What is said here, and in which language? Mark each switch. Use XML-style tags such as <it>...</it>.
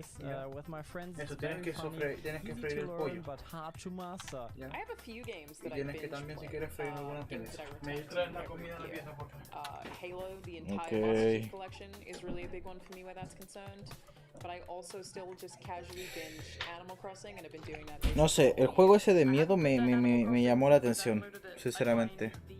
<es>Eso, tienes que freír el pollo. ¿Ya? Y tienes que también, si quieres, freír algunas piezas. Me traes la comida en la pieza, por favor.</es> <en>Halo, the entire Monsters collection is really a big one for me where that's concerned. But I also still just casually binge Animal Crossing and I've been doing that.</en> <es>No sé, el juego ese de miedo me llamó la atención, sinceramente.</es>